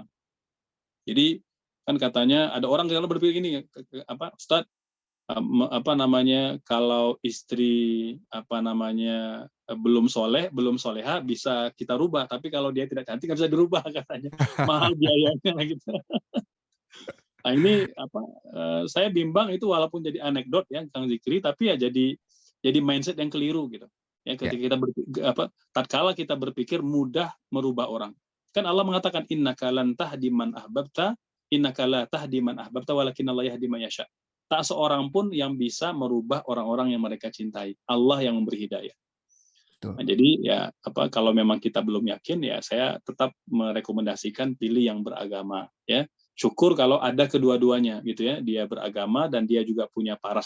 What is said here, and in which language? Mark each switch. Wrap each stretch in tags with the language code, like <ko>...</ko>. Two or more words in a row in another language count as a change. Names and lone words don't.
<id>Jadi kan katanya ada orang kalau berpikir gini, Ustaz, kalau istri belum soleh, belum soleha bisa kita rubah, tapi kalau dia tidak cantik nggak bisa dirubah katanya, mahal biayanya gitu. Nah ini saya bimbang itu, walaupun jadi anekdot ya Kang Zikri, tapi ya jadi mindset yang keliru gitu. Ya, ketika kita tatkala kita berpikir mudah merubah orang.</id> <ar>Kan Allah mengatakan إنك لن تهدي من أحببت، إنك لا تهدي من أحببت ولكن الله يهدي من يشاء.</ar> <id>Tak seorang pun yang bisa merubah orang-orang yang mereka cintai. Allah yang memberi hidayah. Nah, jadi ya kalau memang kita belum yakin, ya saya tetap merekomendasikan pilih yang beragama ya. Syukur kalau ada kedua-duanya gitu ya. Dia beragama dan dia juga punya paras.</id>